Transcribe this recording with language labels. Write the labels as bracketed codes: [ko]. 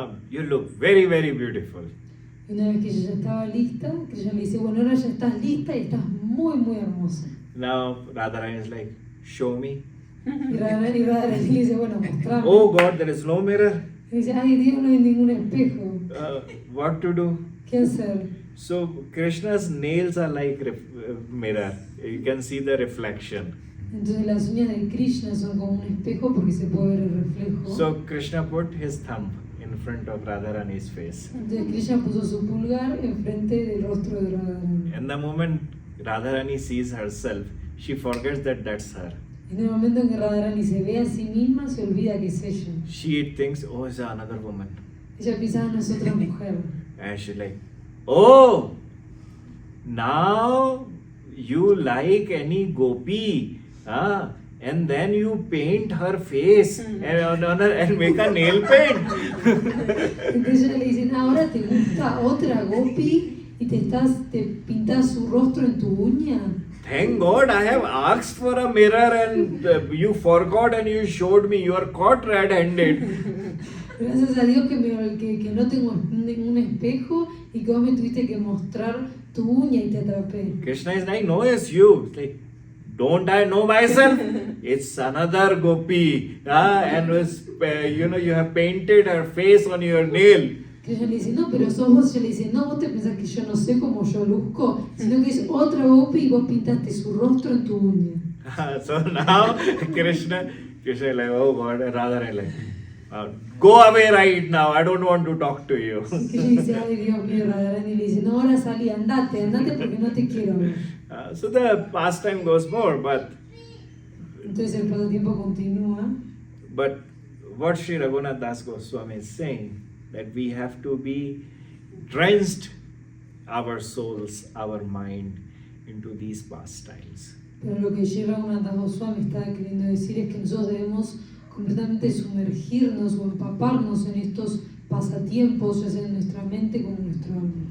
[en] You look very, very beautiful. [es] Y una vez que ella ya estaba lista, Krishna le dice, bueno, ahora ya estás lista y estás muy, muy hermosa. [en] Now Radharani is like, show me. [es] Y Radharani le dice, bueno, mostrame. [en] Oh God, there is no mirror. [es] Y dice, ay Dios, no hay ningún espejo. [en] What to do? [es] ¿Qué hacer? [en] So Krishna's nails are like mirror. You can see the reflection. [es] Entonces las uñas de Krishna son como un espejo porque se puede ver el reflejo. [en] So Krishna put his thumb in front of Radharani's face. [es] Entonces Krishna puso su pulgar enfrente del rostro de Radharani. [en] And the moment Radharani sees herself, she forgets that that's her. [es] En el momento en que Radharani se ve a sí misma, se olvida que es ella. [en] She thinks, oh, it's another woman. [es] Ella piensa, no es otra mujer. [en] And she's like, oh, now you like any gopi. And then you paint her face and make a nail paint. [es] Entonces ella le dicen, ahora te gusta otra gopi y te pintas su rostro en tu uña. [en] Thank God I have asked for a mirror and you forgot and you showed me. You are caught red-handed. [es] Gracias a Dios que no tengo ningún espejo y que vos me tuviste que mostrar tu uña y te atrapé. [en] Krishna is like, no, it's you. It's like, don't I know myself? It's another gopi. And you have painted her face on your nail. [es] Que ella le dice, no, pero sos vos. Ella le dice, no, vos te pensás que yo no sé cómo yo luzco, sino que es otra gopi y vos pintaste su rostro en tu uña. [en] So now Krishna is like, oh God, Radharani like, go away right now. I don't want to talk to you. [es] Que ella dice, ay Dios mío, Radharani le dice, no, ahora salí, andate porque no te quiero ver. [en] So the pastime goes more, but [es] Entonces el pasatiempo continúa. [en] But what Sri Raghunatha Dasa Goswami is saying, that we have to be drenched our souls, our mind into these pastimes. [es] Pero lo que Sri Raghunatha Goswami está queriendo decir es que nosotros debemos completamente sumergirnos o empaparnos en estos pasatiempos, ya sea en nuestra mente como en nuestro alma.